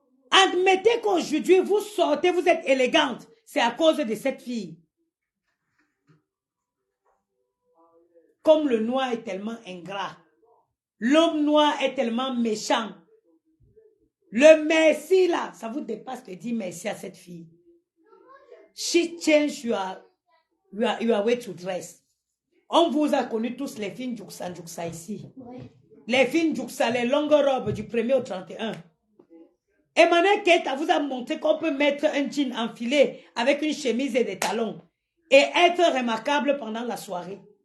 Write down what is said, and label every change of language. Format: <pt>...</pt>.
<fr>Admettez qu'aujourd'hui, vous sortez, vous êtes élégante. C'est à cause de cette fille. Comme le noir est tellement ingrat. L'homme noir est tellement méchant. Le merci là, ça vous dépasse de dire merci à cette fille.</fr> <en>She changed your way to dress.</en> <fr>On vous a connu tous les filles Djouksa ici. Ouais. Les filles Djouksa, les longues robes du 1er au 31. Emmanuel Keita vous a montré qu'on peut mettre un jean enfilé avec une chemise et des talons et être remarquable pendant la soirée.</fr>